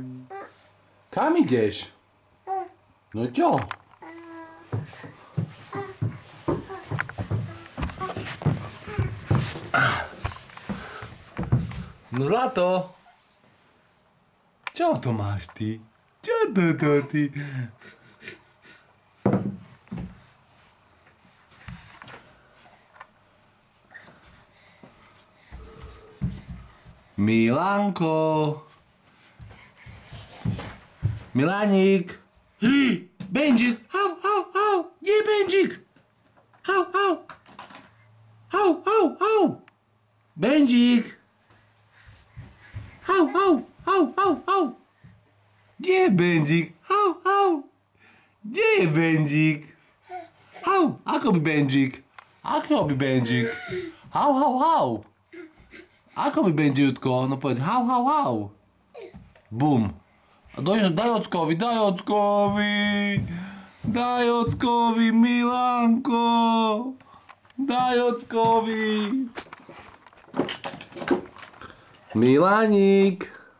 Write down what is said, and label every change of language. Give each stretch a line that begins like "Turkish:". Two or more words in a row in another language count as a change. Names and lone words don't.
Slovak: Kam ideš? No čo? No Zlato. Čo to máš ty? Čo to ty? Milánko. Milánik. Benžik. Hau, hau, hau. Kde je Benžik? Hau, hau. Hau, hau, hau. Benžik. Hau, hau, hau, hau, hau. Kde je Benžik? Hau, hau. Kde je Benžik? Hau, ako by Benžik? Ako by Benžik? Hau, hau, hau. Ako by Benžitko? No povedz hau, hau, hau. Bum. Daj ockovi, daj ockovi. Daj ockovi, Milánko. Daj ockovi. Milánik.